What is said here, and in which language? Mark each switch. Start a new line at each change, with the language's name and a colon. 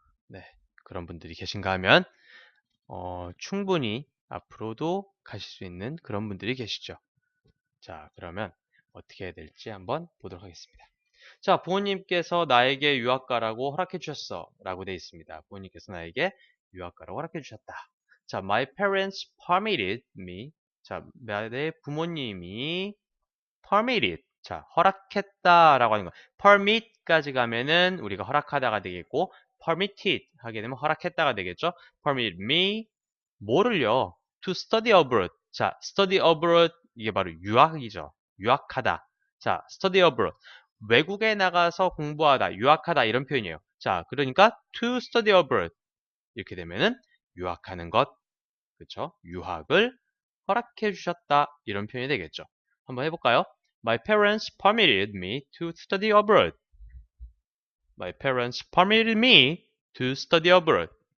Korean: 네, 그런 분들이 계신가 하면 충분히 앞으로도 가실 수 있는 그런 분들이 계시죠. 자, 그러면 어떻게 해야 될지 한번 보도록 하겠습니다. 자, 부모님께서 나에게 유학가라고 허락해 주셨어 라고 되어 있습니다. 부모님께서 나에게 유학가라고 허락해 주셨다.
English: 자, my parents permitted me.
Korean: 자, 내 부모님이
English: permitted.
Korean: 자, 허락했다라고 하는 거.
English: permit
Korean: 까지 가면은 우리가 허락하다가 되겠고,
English: permitted
Korean: 하게 되면 허락했다가 되겠죠.
English: permitted me.
Korean: 뭐를요?
English: to study abroad.
Korean: 자,
English: study abroad.
Korean: 이게 바로 유학이죠. 유학하다. 자, study abroad. 외국에 나가서 공부하다, 유학하다 이런 표현이에요. 자, 그러니까
English: to study abroad.
Korean: 이렇게 되면은 유학하는 것, 그쵸? 유학을 허락해 주셨다. 이런 표현이 되겠죠. 한번 해볼까요?
English: My parents permitted me to study abroad. My parents permitted me to study abroad.